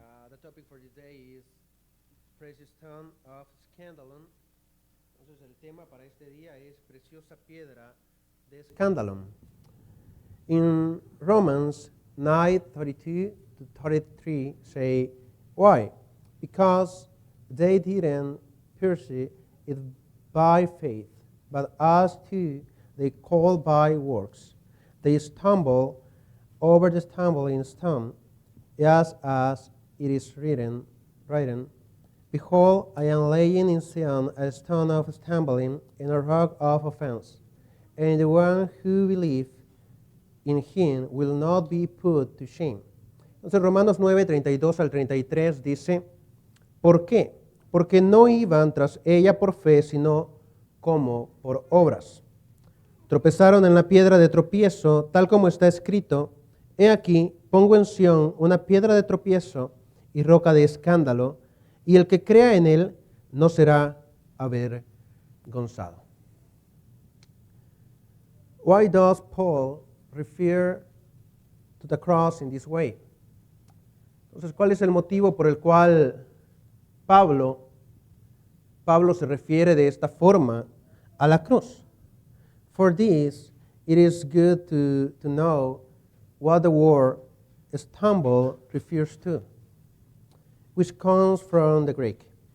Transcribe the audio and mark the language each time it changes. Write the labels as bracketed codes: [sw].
[en] The topic for today is Precious Stone of Scandalon. [es] Entonces el tema para este día es Preciosa Piedra de Scandalon. [en] In Romans 9:32 to 33 say, why? Because they didn't pursue it by faith, but as too they call by works. They stumble over the stumbling stone, just as it is written, behold, I am laying in Zion a stone of stumbling and a rock of offense, and the one who believes in him will not be put to shame. [es] Entonces Romanos 9:32 al 33 dice, ¿por qué? Porque no iban tras ella por fe, sino como por obras. Tropezaron en la piedra de tropiezo, tal como está escrito, he aquí, pongo en Sión una piedra de tropiezo y roca de escándalo, y el que crea en él no será avergonzado. [en] Why does Paul refer to the cross in this way? [es] Entonces, ¿cuál es el motivo por el cual Pablo se refiere de esta forma a la cruz? [en] For this, it is good to know what the word stumble refers to, which comes from the Greek.